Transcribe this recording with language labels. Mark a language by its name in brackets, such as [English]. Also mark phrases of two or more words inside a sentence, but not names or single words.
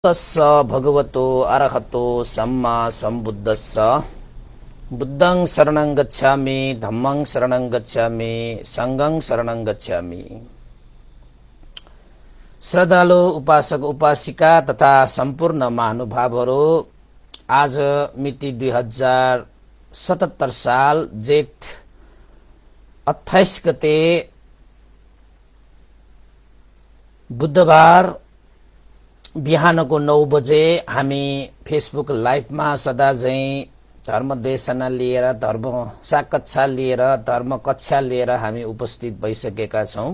[Pali] तस्स भगवतो अरहतो सम्मा सम्बुद्धस्स बुद्धं शरणं गच्छामि धम्मं शरणं गच्छामि संघं शरणं गच्छामि। [Nepali] श्रद्धालु उपासक उपासिका तथा सम्पूर्ण महानुभावहरू, आज मिति 2077 साल जेठ 28 गते बुधबार बिहानको 9 बजे हामी फेसबुक लाइभमा सदा झैं धर्म देशना लिएर, धर्म साकच्छा लिएर, धर्म कक्षा लिएर हामी उपस्थित भइसकेका छौं।